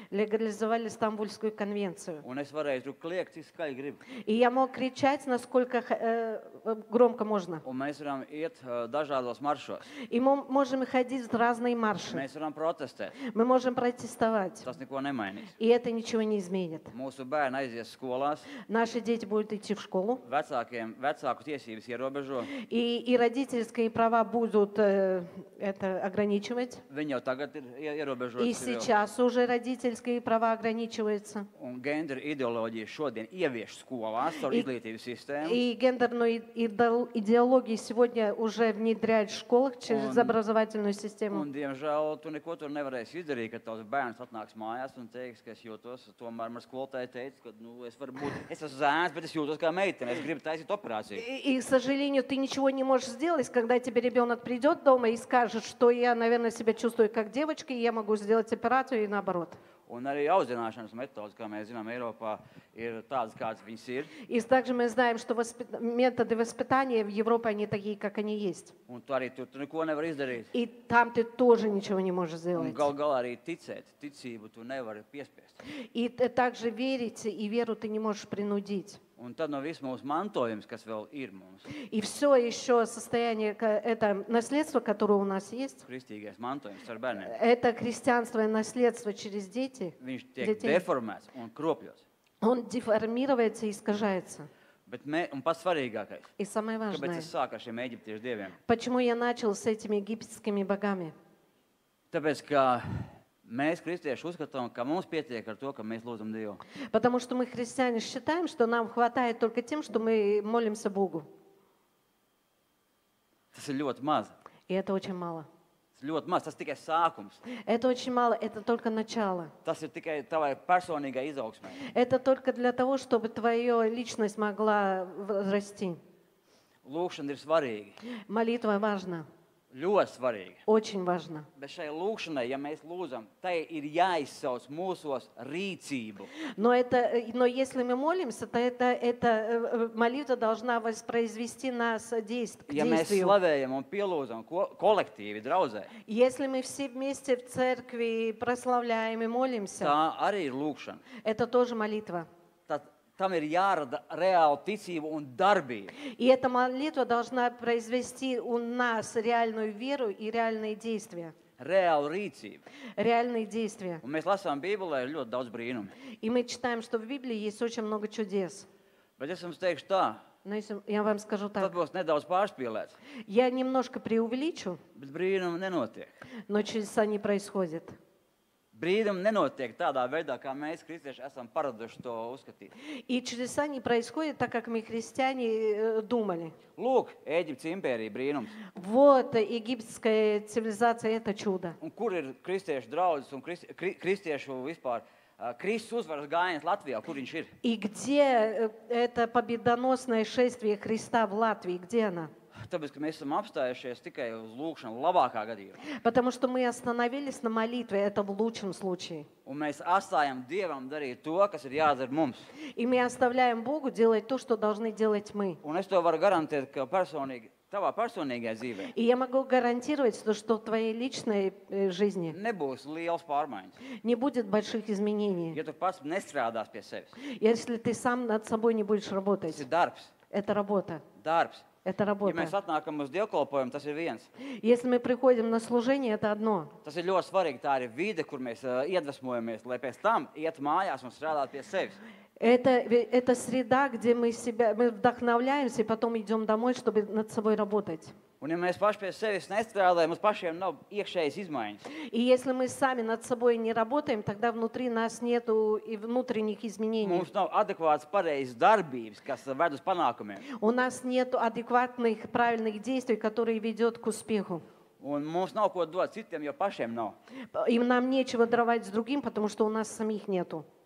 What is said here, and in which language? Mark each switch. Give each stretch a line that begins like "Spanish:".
Russian: Легализовали Стамбульскую конвенцию.
Latvian: Un es varēju tur kliegt, cik skaļi gribu.
Russian: И я мог кричать, насколько громко можно.
Latvian: Un mēs varam iet dažādos maršos.
Russian: И мы можем ходить в разные марши.
Latvian: Mēs varam protestēt.
Russian: Мы можем протестовать.
Latvian: Tas neko nemainīs.
Russian: И это ничего не изменит.
Latvian: Mūsu bērni aizies skolās.
Russian: Наши дети будут идти в школу.
Latvian: Vecāku tiesības ierobežo.
Russian: И родительские права будут это ограничивать.
Latvian: Viņi jau tagad ir ierobežoti.
Russian: И сейчас уже родительские права ограничиваются.
Latvian: Un gendera ideoloģija šodien ievieš skolās caur izglītības sistēmu.
Russian: И гендерную идеологию сегодня уже внедряют в школах через образовательную систему.
Latvian: Un, diemžēl, tu neko tur nevarēsi izdarīt, kad tavs bērns atnāks mājās un teiks, ka es jūtos, tomēr man skolotāja teica, ka es varu būt, es esmu zēns, bet es jūtos kā meitene, es gribu taisīt operāciju.
Russian: И, к сожалению, ты ничего не можешь сделать, когда тебе ребенок придет дома и скажет, что я, наверное, себя чувствую как девочка, и я могу сделать операцию, и наоборот.
Latvian: Un arī audzināšanas metodas, kā mēs zinām, Eiropā ir tādas, kādas viņas ir.
Russian: И также мы знаем, что методы воспитания в Европе, они такие, как они есть.
Latvian: Un tu arī tur neko nevar izdarīt.
Russian: И там ты тоже ничего не можешь
Latvian: Un
Russian: сделать.
Latvian: gal galā arī ticēt, ticību tu nevari piespiest.
Russian: И также верить, и веру ты не можешь принудить.
Latvian: Un tad no viss mūsu mantojums, kas vēl ir mums,
Russian: И все еще состояние, это наследство, которое у нас есть,
Latvian: kristīgais mantojums ar bērniem,
Russian: это христианство и наследство через детей,
Latvian: viņš tiek deformēts un kropļots.
Russian: он деформируется и искажается.
Latvian: Bet un pats svarīgākais,
Russian: И самое
Latvian: kāpēc
Russian: важное,
Latvian: es sāku ar šiem eģiptiešu dieviem?
Russian: почему я начал с этими египетскими богами?
Latvian: Tāpēc, ka mēs, kristieši, uzskatām, ka mums pietiek ar to, ka mēs lūdzam Dievu.
Russian: Потому что мы, христиане, считаем, что нам хватает только тем, что мы молимся Богу.
Latvian: Tas ir ļoti maz.
Russian: И это очень мало.
Latvian: Tas ir ļoti maz. Tas tikai sākums.
Russian: Это очень мало, это только начало.
Latvian: Tas ir tikai tavai personīgai izaugsmai.
Russian: Это только для того, чтобы твоя личность могла расти.
Latvian: Lūkšana ir svarīga.
Russian: Молитва важна,
Latvian: Ļoti svarīga.
Russian: очень важна.
Latvian: Bet šai lūkšanai, ja mēs lūdzam, tai ir jāizsauc mūsos rīcību.
Russian: Но если мы молимся, то эта молитва должна воспроизвести нас к
Latvian: Ja mēs
Russian: действию.
Latvian: slavējam un pielūdzam kolektīvi, draudzē,
Russian: Если мы все вместе в церкви прославляем и молимся,
Latvian: tā arī ir lūkšana.
Russian: это тоже молитва.
Latvian: Tad tam ir jārada reāla ticība un darbība.
Russian: И эта молитва должна произвести у нас реальную веру и реальные действия.
Latvian: Reāla rīcība.
Russian: Реальные действия.
Latvian: Un mēs lasām Bībelē ļoti daudz brīnumu.
Russian: И мы читаем, что в Библии есть очень много чудес.
Latvian: Bet es jums teikšu tā,
Russian: Но если я вам скажу
Latvian: tas
Russian: так,
Latvian: būs nedaudz pārspīlēts,
Russian: я немножко преувеличу,
Latvian: bet brīnumi nenotiek.
Russian: но чудеса не происходят.
Latvian: Brīnumi nenotiek tādā veidā, kā mēs, kristieši, esam paraduši to uzskatīt.
Russian: И чудеса не происходят так, как мы, христиане, думали.
Latvian: Lūk, Ēģiptes impērija brīnums.
Russian: Вот египетская цивилизация – это чудо.
Latvian: Un kur ir kristiešu draudzes un kristiešu vispār Kristus uzvaras gājiens Latvijā? Kur viņš ir?
Russian: И где это победоносное шествие Христа в Латвии? Где она?
Latvian: Tāpēc, ka mēs esam apstājušies tikai uz lūkšanu labākā gadījumā.
Russian: Потому что мы остановились на молитве, это в лучшем случае.
Latvian: Un mēs atstājam Dievam darīt to, kas ir jādara mums.
Russian: И мы оставляем Богу делать то, что должны делать мы.
Latvian: Un es to varu garantēt, ka tavā personīgajā dzīvē
Russian: И я могу гарантировать, что в твоей личной жизни
Latvian: nebūs liels pārmaiņas.
Russian: не будет больших изменений,
Latvian: Ja tu pats nestrādās pie sevis.
Russian: если ты сам над собой не будешь
Latvian: Tas
Russian: работать.
Latvian: ir darbs.
Russian: Это работа.
Latvian: Darbs.
Russian: Это
Latvian: Ja
Russian: работа.
Latvian: mēs atnākam uz dievkalpojumu, tas ir viens.
Russian: Если мы приходим на служение, это одно.
Latvian: Tas ir ļoti svarīgi. Tā ir vide, kur mēs iedvesmojamies, lai pēc tam iet mājās un strādāt pie sevis.
Russian: Это среда, где мы вдохновляемся и потом идем домой, чтобы над собой работать.
Latvian: Un ja mēs paši pie sevis nestrādājam, mums pašiem nav iekšējas izmaiņas.
Russian: И если мы сами над собой не работаем, тогда внутри нас нету и внутренних изменений.
Latvian: Mums nav adekvātas pareizas darbības, kas ved uz panākumiem.
Russian: У нас нет адекватных, правильных действий, которые ведут к успеху.
Latvian: Un mums nav ko dot citiem, jo pašiem nav.
Russian: И нам нечего даровать с другим, потому что у нас самих нету.